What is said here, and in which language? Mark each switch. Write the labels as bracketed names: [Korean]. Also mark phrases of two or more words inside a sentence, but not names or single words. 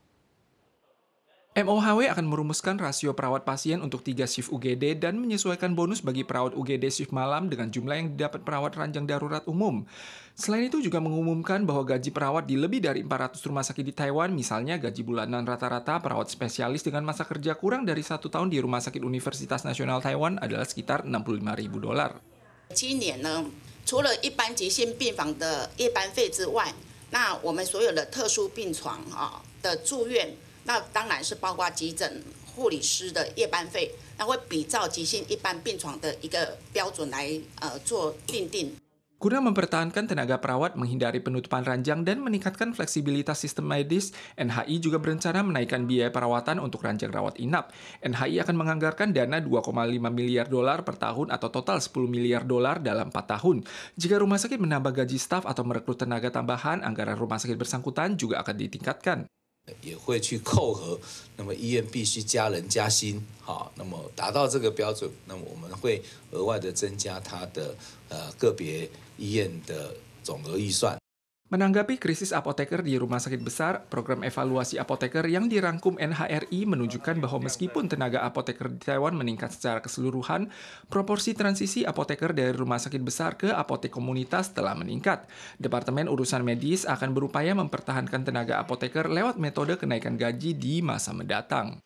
[Indonesian] MOHW akan merumuskan rasio perawat pasien untuk 3 shift UGD dan menyesuaikan bonus bagi perawat UGD shift malam dengan jumlah yang didapat perawat ranjang darurat umum. Selain itu juga mengumumkan bahwa gaji perawat di lebih dari 400 rumah sakit di Taiwan, misalnya gaji bulanan rata-rata perawat spesialis dengan masa kerja kurang dari 1 tahun di Rumah Sakit Universitas Nasional Taiwan adalah sekitar 65.000 dolar. [Chinese] 今年呢，除了一般急性病房的夜班费之外，那我们所有的特殊病床的住院。那当然是包括急诊护理师的夜班费，那会比照急性一般病床的一个标准来做订定。 [Indonesian] Guna mempertahankan tenaga perawat, menghindari penutupan ranjang, dan meningkatkan fleksibilitas sistem medis, NHI juga berencana menaikkan biaya perawatan untuk ranjang rawat inap. NHI akan menganggarkan dana 2,5 miliar dolar per tahun atau total 10 miliar dolar dalam 4 tahun. Jika rumah sakit menambah gaji staf atau merekrut tenaga tambahan, anggaran rumah sakit bersangkutan juga akan ditingkatkan. [Chinese] 也会去扣合，那么医院必须加人加薪，好，那么达到这个标准，那么我们会额外的增加它的个别医院的总额预算。 [Indonesian] Menanggapi krisis apoteker di rumah sakit besar, program evaluasi apoteker yang dirangkum NHRI menunjukkan bahwa meskipun tenaga apoteker di Taiwan meningkat secara keseluruhan, proporsi transisi apoteker dari rumah sakit besar ke apotek komunitas telah meningkat. Departemen Urusan Medis akan berupaya mempertahankan tenaga apoteker lewat metode kenaikan gaji di masa mendatang.